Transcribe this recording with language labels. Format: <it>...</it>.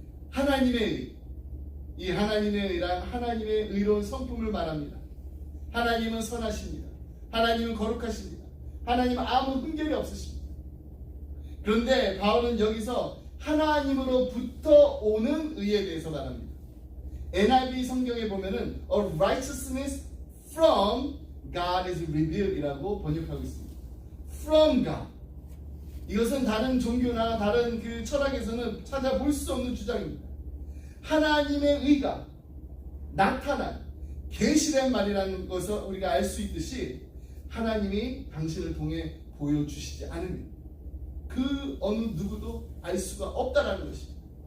<ko>하나님의 의, 이 하나님의 의란 하나님의 의로운 성품을 말합니다. 하나님은 선하십니다. 하나님은 거룩하십니다. 하나님은 아무 흠결이 없으십니다. 그런데 바울은 여기서 하나님으로부터 오는 의에 대해서 말합니다. NIV 성경에 보면은</ko> <en>A righteousness from God is revealed</en> <ko>이라고 번역하고 있습니다.</ko> <en>From God.</en> <ko>이것은 다른 종교나 다른 그 철학에서는 찾아볼 수 없는 주장입니다. 하나님의 의가 나타난 계시된 말이라는 것을 우리가 알 수 있듯이 하나님이 당신을 통해 보여주시지 않으면 그 어느 누구도 알 수가 없다라는 것입니다.</ko>